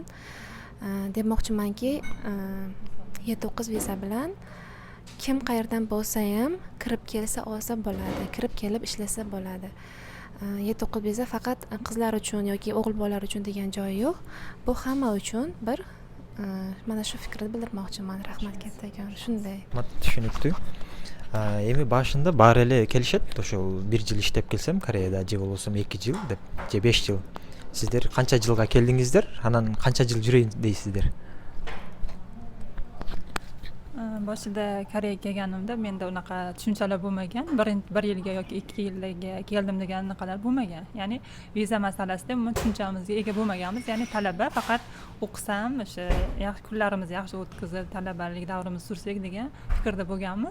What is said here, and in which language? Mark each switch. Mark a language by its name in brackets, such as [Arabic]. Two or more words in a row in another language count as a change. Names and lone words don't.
[Uzbek] Demoqchimanki, E9 viza bilan kim qayerdan bo'lsa ham kirib kelsa olsa bo'ladi, kirib kelib ishlasa bo'ladi. E9 viza faqat qizlar uchun yoki o'g'il bolalar uchun degan joyi yo'q. Bu hamma uchun bir mana shu fikrni bildirmoqchiman. Rahmat kattakon. Shunday. Tushunibdi. [Kyrgyz] Эми башында баары эле келишет, ошол 1 жыл иштеп келсем Кореяда, же болбосо 2 жыл деп, же 5 жыл. Сиздер канча жылга келдиңиздер, анан канча жыл жүрөйүн дейсиздер? [Uzbek] Boshida Koreyaga kelganimda menda unaqa tushunchalar bo'lmagan. Bir yilga yoki 2 yilga keldim degan anaqalar bo'lmagan. Ya'ni viza masalasida umuman tushunchamizga ega bo'lmaganmiz. Ya'ni talaba faqat o'qisam, o'sha yaxshi kunlarimizni yaxshi o'tkazib, talabalik davrimizni sursak degan fikrda bo'lganmiz.